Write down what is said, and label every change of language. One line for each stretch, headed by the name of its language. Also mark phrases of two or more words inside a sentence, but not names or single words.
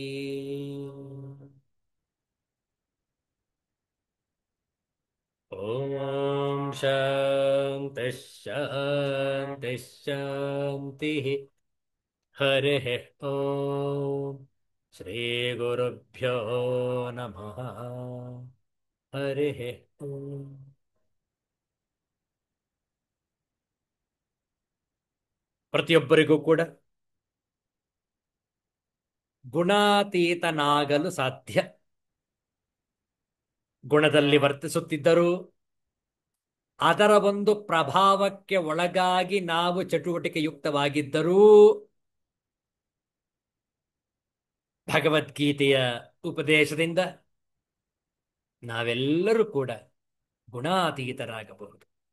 Sanskrit: ॐ शान्तिः शान्तिः शान्तिः। हरिः ॐ श्रीगुरुभ्यो नमः। हरिः ॐ।
Kannada: ಪ್ರತಿಯೊಬ್ಬರಿಗೂ ಕೂಡ ಗುಣಾತೀತನಾಗಲು ಸಾಧ್ಯ. ಗುಣದಲ್ಲಿ ವರ್ತಿಸುತ್ತಿದ್ದರೂ ಅದರ ಒಂದು ಪ್ರಭಾವಕ್ಕೆ ಒಳಗಾಗಿ ನಾವು ಚಟುವಟಿಕೆಯುಕ್ತವಾಗಿದ್ದರೂ ಭಗವದ್ಗೀತೆಯ ಉಪದೇಶದಿಂದ ನಾವೆಲ್ಲರೂ ಕೂಡ ಗುಣಾತೀತರಾಗಬಹುದು.